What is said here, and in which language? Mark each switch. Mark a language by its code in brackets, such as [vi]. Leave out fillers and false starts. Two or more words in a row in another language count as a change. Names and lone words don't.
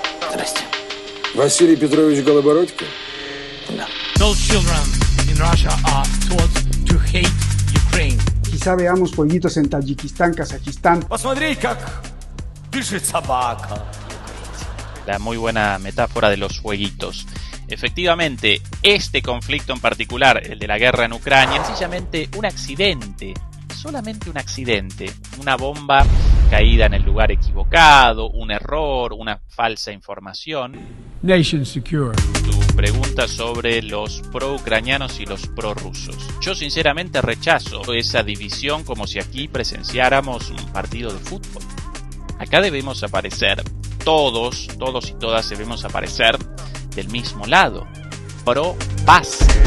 [ru] Здрасте. Василий Петрович Голобородько? Да. [en] Those children in Russia are taught to hate Ukraine. [es] Quizá veamos jueguitos en Tayikistán, Kazajistán. [ru] Посмотри, как дышит собака. [es] La muy buena metáfora de los jueguitos. Efectivamente, este conflicto en particular, el de la guerra en Ucrania, es sencillamente un accidente, solamente un accidente, una bomba caída en el lugar equivocado, un error, una falsa información. [en] Nation secure. [es] Tu pregunta sobre los pro-ucranianos y los pro-rusos. Yo sinceramente rechazo esa división como si aquí presenciáramos un partido de fútbol. Acá debemos aparecer, todos y todas debemos aparecer del mismo lado, pro-paz.